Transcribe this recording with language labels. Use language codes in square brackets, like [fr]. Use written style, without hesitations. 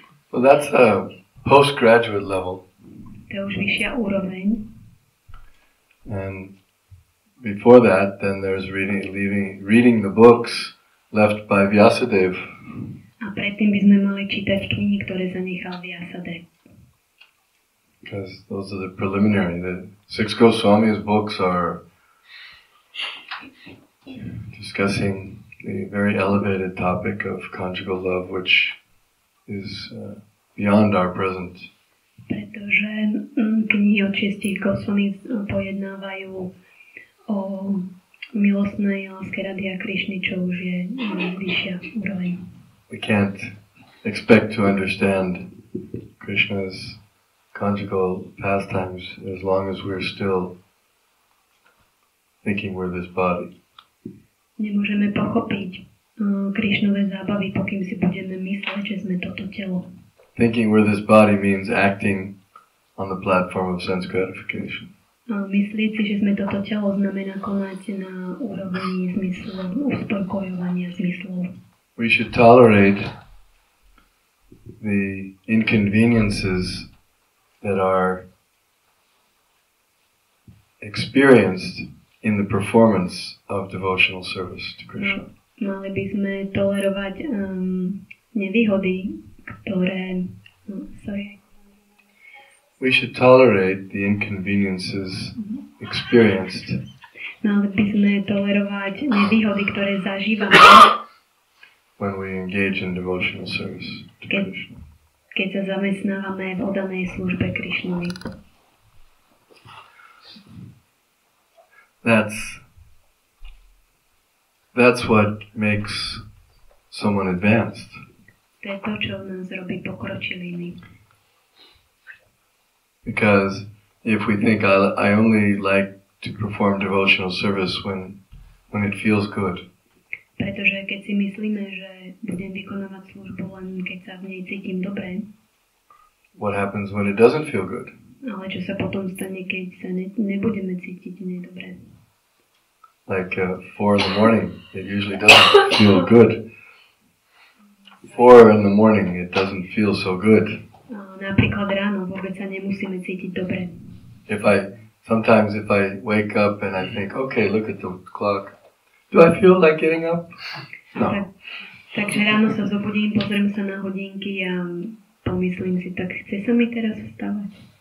[en] Well, that's a postgraduate level. [sk] To je už vyššia úroveň. [en] And before that, then there's reading the books left by Vyasadeva. [sk] A predtým by sme mali čítať knihy, ktoré zanechal Vyasadeva. [en] Because those are the preliminary. The 6 Goswami's books are discussing the very elevated topic of conjugal love, which is beyond our present. [sk] Pretože knihy od 6 Goswami pojednávajú o milostnej láske Radhy a Krišny, čo už je vyššia úroveň. [en] We can't expect to understand Krishna's conjugal pastimes as long as we're still thinking we're this body. [sk] Nemôžeme pochopiť Krišnové zábavy, pokým si budeme mysleť, že sme toto telo. [en] Thinking we're this body means acting on the platform of sense gratification. [sk] Myslieť si, že sme toto telo, znamená konať na úrovni zmyslov, uspokojovania zmyslov. [en] We should tolerate the inconveniences that are experienced in the performance of devotional service to Krishna. [sk] Mali by sme tolerovať nevýhody, ktoré... [en] We should tolerate the inconveniences experienced. [sk] Mali by sme tolerovať nevýhody, ktoré zažívame [en] when we engage in devotional service to Krishna. [sk] Keď sa zamestnávame v oddanej službe Krišnovi. [en] That's what makes someone advanced. [sk] To je to, čo nás robí pokročilými. [en] Because if we think I only like to perform devotional service when it feels good. [sk] Pretože keď si myslíme, že budem vykonávať službu len keď sa v nej cítim dobre. [en] What happens when it doesn't feel good? [sk] Ale čo sa potom stane, keď sa nebudeme cítiť v nej dobre? [en] Like 4 in the morning, it usually doesn't feel good. 4 in the morning, it doesn't feel so good. [sk] Napríklad ráno vôbec sa nemusíme cítiť dobre. [en] If I sometimes if I wake up and I think, okay, look at the clock. Do I feel like getting up? No. [sk] Takže ráno sa zobudím, pozriem sa na hodinky a pomyslím si, tak chce sa mi teraz vstávať.